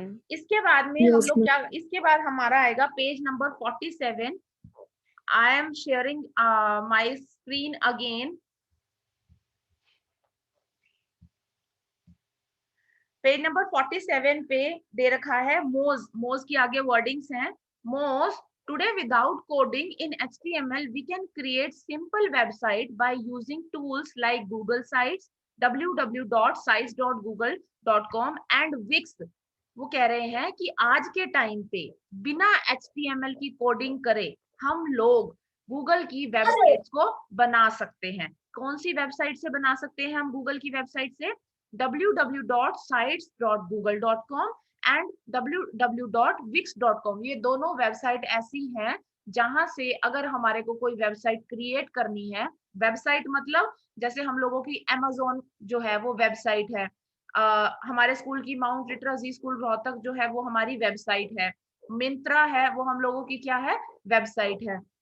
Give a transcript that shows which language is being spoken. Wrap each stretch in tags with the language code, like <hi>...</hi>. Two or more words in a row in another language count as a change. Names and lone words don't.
<hi>इसके बाद में हम लोग क्या, इसके बाद हमारा आएगा पेज नंबर 47।</hi> <en>I am sharing my screen again.</en> <hi>पेज नंबर 47 पे दे रखा है मोज, मोज की आगे वर्डिंग्स हैं, मोज</hi> <en>today without coding in HTML we can create simple website by using tools like Google Sites, www.sites.google.com and Wix।</en> <hi>वो कह रहे हैं कि आज के टाइम पे बिना HTML की कोडिंग करे हम लोग गूगल की वेबसाइट्स को बना सकते हैं। कौन सी वेबसाइट से बना सकते हैं हम गूगल की वेबसाइट से? www.sites.google.com एंड www.wix.com। ये दोनों वेबसाइट ऐसी हैं जहां से अगर हमारे को कोई वेबसाइट क्रिएट करनी है, वेबसाइट मतलब जैसे हम लोगों की Amazon जो है वो वेबसाइट है, हमारे स्कूल की माउंट लिटरेसी स्कूल रोहतक जो है वो हमारी वेबसाइट है, मिंत्रा है वो हम लोगों की क्या है, वेबसाइट है।</hi>